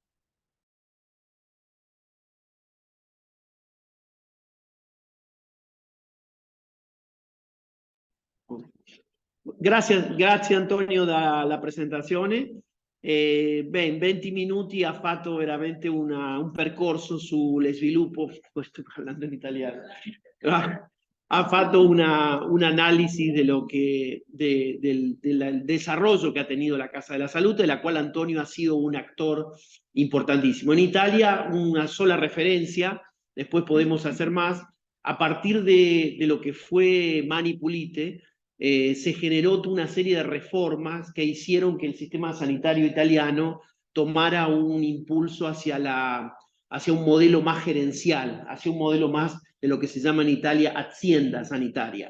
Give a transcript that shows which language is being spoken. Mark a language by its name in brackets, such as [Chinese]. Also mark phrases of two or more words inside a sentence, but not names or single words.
[Italian] Grazie Antonio dalla presentazione. In 20 minuti ha fatto veramente un percorso sullo sviluppo, poi sto parlando in italiano, ha fatto un'analisi del [Spanish] desarrollo que ha tenido la Casa de la Salud, de la cual Antonio ha sido un actor importantísimo. En Italia, una sola referencia, después podemos hacer más, a partir de lo que fue Mani Pulite, se generó una serie de reformas que hicieron que el sistema sanitario italiano tomara un impulso hacia un modelo más gerencial, hacia un modelo más de lo que se llama en Italia hacienda sanitaria.